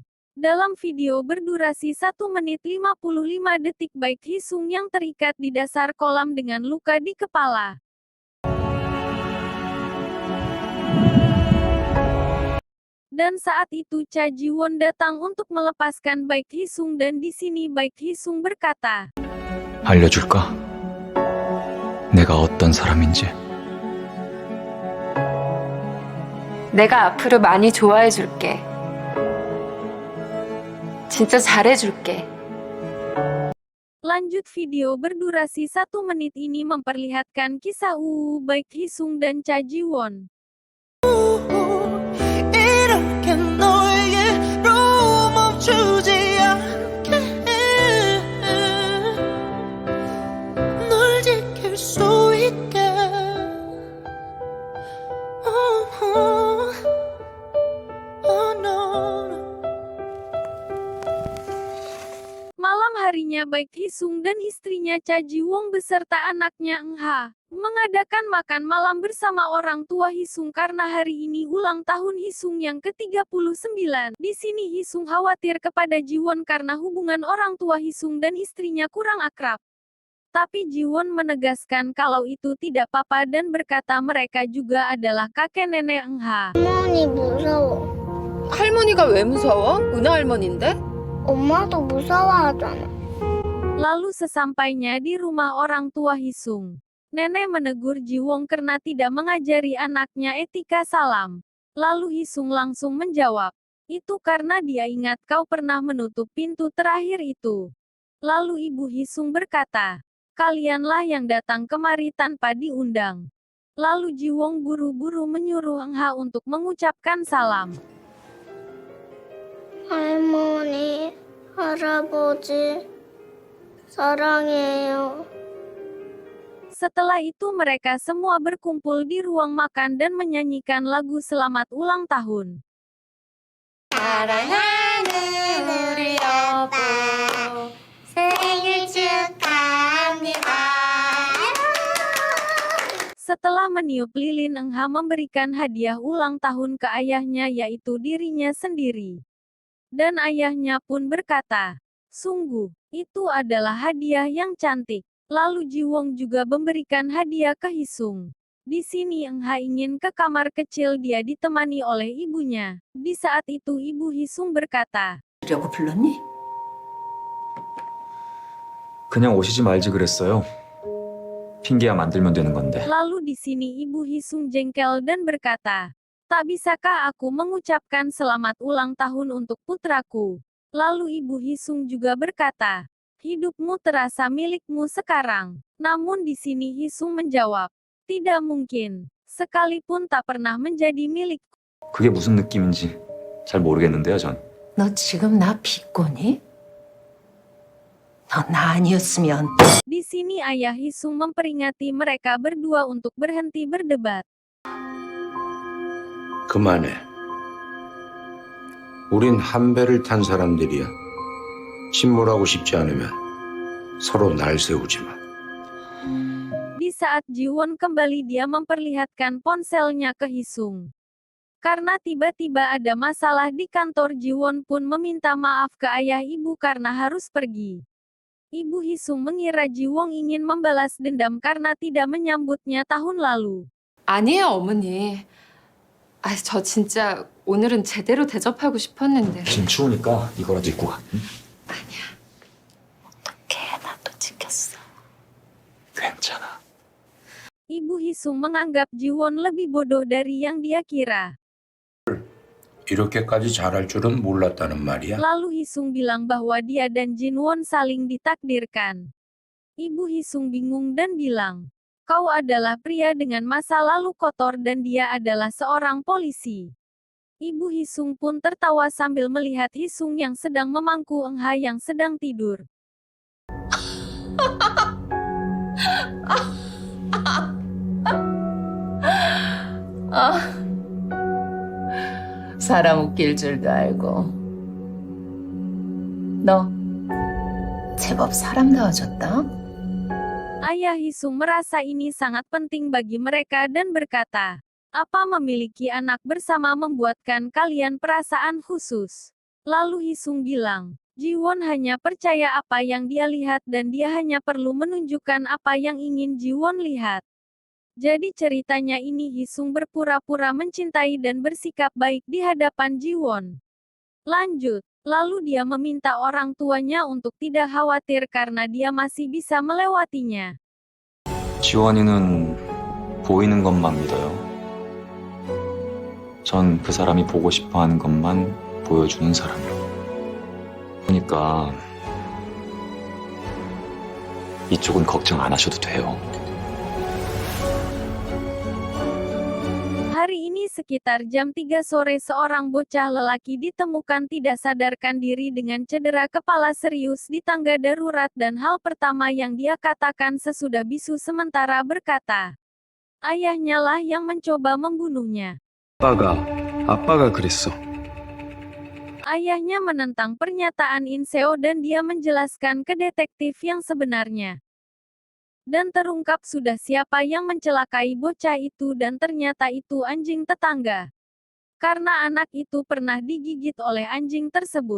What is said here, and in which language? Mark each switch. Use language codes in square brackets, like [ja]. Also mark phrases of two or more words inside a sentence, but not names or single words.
[id] Dalam video berdurasi 1 menit 55 detik Baek Hee-sung yang terikat di dasar kolam dengan luka di kepala. Dan saat itu Cha Ji-won datang untuk melepaskan Baek Hee-sung dan di sini Baek Hee-sung berkata, [ko] 알려줄까? 내가 어떤 사람인지. 내가 앞으로 많이 좋아해줄게. 진짜 잘해줄게. [id] Lanjut video berdurasi 1 menit ini memperlihatkan kisah Baek Hee-sung dan Cha Ji-won. [ko] 이렇게 너에게로 멈추지 않게 널 지킬 수 있게 [id] Malam harinya Baek Hee-sung dan istrinya Cha Ji-won beserta anaknya Eun-ha mengadakan makan malam bersama orang tua Hee-sung karena hari ini ulang tahun Hee-sung yang ke-39. Di sini Hee-sung khawatir kepada Ji-won karena hubungan orang tua Hee-sung dan istrinya kurang akrab. Tapi Ji-won menegaskan kalau itu tidak apa-apa dan berkata mereka juga adalah kakek nenek Eun-ha. [ko] 할머니 무서워. 할머니가 왜 무서워? 은하 할머니인데? 엄마도 무서워하잖아. [id] Lalu sesampainya di rumah orang tua Hee-sung, nenek menegur Ji-won karena tidak mengajari anaknya etika salam. Lalu Hee-sung langsung menjawab, itu karena dia ingat kau pernah menutup pintu terakhir itu. Lalu ibu Hee-sung berkata, kalianlah yang datang kemari tanpa diundang. Lalu Ji-won buru-buru menyuruh Eun-ha untuk mengucapkan salam. [ko] 할머니, 할아버지, 사랑해요. [id] Setelah itu mereka semua berkumpul di ruang makan dan menyanyikan lagu selamat ulang tahun. [ko] 사랑하는 우리 여보, 생일 축하합니다. [id] Setelah meniup lilin Eun-ha memberikan hadiah ulang tahun ke ayahnya yaitu dirinya sendiri. Dan ayahnya pun berkata, sungguh, itu adalah hadiah yang cantik. Lalu Ji-won juga memberikan hadiah ke Hee-sung. Di sini Eun-ha ingin ke kamar kecil dia ditemani oleh ibunya. Di saat itu ibu Hee-sung berkata, [ko] 라고 불렀니? 그냥 오시지 말지 그랬어요. 핑계야 만들면 되는 건데. [id] lalu di sini ibu Hee-sung jengkel dan berkata, tak bisakah aku mengucapkan selamat ulang tahun untuk putraku? Lalu ibu Hee-sung juga berkata, hidupmu terasa milikmu sekarang. Namun di sini Hee-sung menjawab, tidak mungkin. Sekalipun tak pernah menjadi milikku. [ko] 그게 무슨 느낌인지 잘 모르겠는데요, 전. 너 지금 나 비꼬니? 너 나 아니었으면 [id] Di sini ayah Hee-sung memperingati mereka berdua untuk berhenti berdebat. [ko] 그만해. 우린 한 배를 탄 사람들이야. 침몰하고 싶지 않으면 서로 날 세우지 마. [id] Di saat Ji-won kembali dia memperlihatkan ponselnya ke Hee-sung. Karena tiba-tiba ada masalah di kantor Ji-won pun meminta maaf ke ayah ibu karena harus pergi. Ibu Hee-sung mengira Ji-won ingin membalas dendam karena tidak menyambutnya tahun lalu. [ko] 아니에요, 어머니. 저 진짜 오늘은 제대로 대접하고 싶었는데. 지금 추우니까 이거라도 입고 가. 응? 어떡해, 나도 지켰어. 괜찮아. [id] Ibu Hee-sung menganggap Ji-won lebih bodoh dari yang dia kira. [ko] 이렇게까지 잘할 줄은 몰랐다는 말이야. [id] Lalu Hee-sung bilang bahwa dia dan Jin-won saling ditakdirkan. Ibu Hee-sung bingung dan bilang, kau adalah pria dengan masa lalu kotor dan dia adalah seorang polisi. Ibu Hee-sung pun tertawa sambil melihat Hee-sung yang sedang memangku Eun-ha yang sedang tidur. [ko] 사람 웃길 줄도 알고. 너 제법 사람다워졌다. [id] Ayah Hee-sung merasa ini sangat penting bagi mereka dan berkata, Apa memiliki anak bersama membuatkan kalian perasaan khusus? Lalu Hisung bilang, Jiwon hanya percaya apa yang dia lihat dan dia hanya perlu menunjukkan apa yang ingin Jiwon lihat. Jadi ceritanya ini Hisung berpura-pura mencintai dan bersikap baik di hadapan Jiwon. Lanjut, lalu dia meminta orang tuanya untuk tidak khawatir karena dia masih bisa melewatinya. [ko] 지원이는 보이는 것만 믿어요. 전 그 사람이 보고 싶어 하는 것만 보여주는 사람이요. 그러니까 이쪽은 걱정 안 하셔도 돼요. [id] Hari ini sekitar jam 3 sore seorang bocah lelaki ditemukan tidak sadarkan diri dengan cedera kepala serius di tangga darurat dan hal pertama yang dia katakan sesudah bisu sementara berkata, ayahnya lah yang mencoba membunuhnya. [ko] 아빠가 그랬어. [id] Ayahnya menentang pernyataan Inseo dan dia menjelaskan ke detektif yang sebenarnya. Dan terungkap sudah siapa yang mencelakai bocah itu dan ternyata itu anjing tetangga. Karena anak itu pernah digigit oleh anjing tersebut.